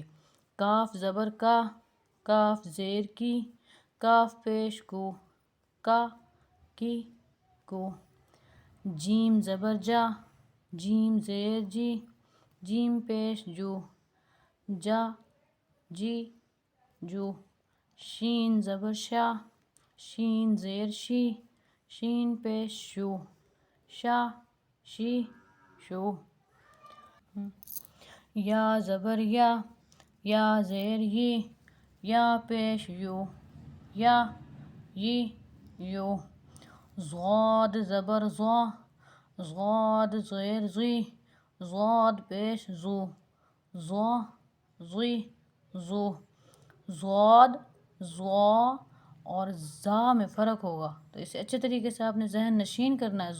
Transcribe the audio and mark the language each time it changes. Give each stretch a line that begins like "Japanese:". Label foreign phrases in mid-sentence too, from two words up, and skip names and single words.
Urdu: کاف زبر کا، کاف زیر کی، کاف پیش کو، کا کی کو۔ جیم زبر جا، جیم زیر جی، جیم پیش جو، جا جی جو۔ شین زبر شا، شین زیر شی، شین پیش شو، شا شی شو۔ یا زبر یا، یا زیر یی، یا پیش یو، یا یی یو۔ ضاد زبر ضا، ضاد زیر زی، ضاد پیش زو، ضا زی زو۔ ضاد، ضا اور زا میں فرق ہوگا، تو اسے اچھے طریقے سے آپ نے ذہن نشین کرنا ہے۔